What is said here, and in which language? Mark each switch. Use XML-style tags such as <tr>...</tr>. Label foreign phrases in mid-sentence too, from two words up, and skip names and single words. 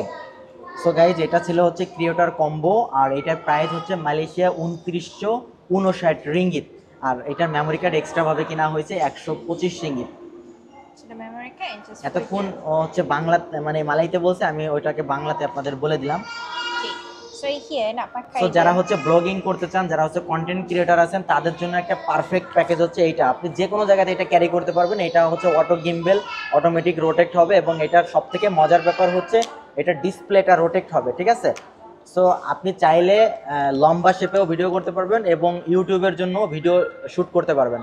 <en>so guys,</en> <bn>এটা ছিল হচ্ছে ক্রিয়েটর কম্বো আর এটার প্রাইস হচ্ছে মালয়েশিয়া 2959 রিঙ্গিত। আর এটার মেমোরি কার্ড এক্সট্রাভাবে কেনা হয়েছে 125 রিঙ্গিত। এতক্ষণ ও হচ্ছে বাংলা মানে মালাইতে বলছে, আমি ওইটাকে বাংলাতে আপনাদের বলে দিলাম।</bn> <en>So here</en> <ms>nak pakai.</ms> <bn>সো যারা হচ্ছে ব্লগিং করতে চান, যারা হচ্ছে</bn> <en>content creator</en> <bn>আছেন, তাদের জন্য একটা পারফেক্ট প্যাকেজ হচ্ছে এইটা। আপনি যে কোনো জায়গাতে এটা ক্যারি করতে পারবেন। এটা হচ্ছে</bn> <en>auto gimbal, automatic rotate</en> <bn>হবে এবং এটার সবথেকে মজার ব্যাপার হচ্ছে এটা ডিসপ্লেটা রোটেক্ট হবে, ঠিক আছে। সো আপনি চাইলে লম্বা শেপেও ভিডিও করতে পারবেন এবং ইউটিউবের জন্য ভিডিও শ্যুট করতে পারবেন।</bn>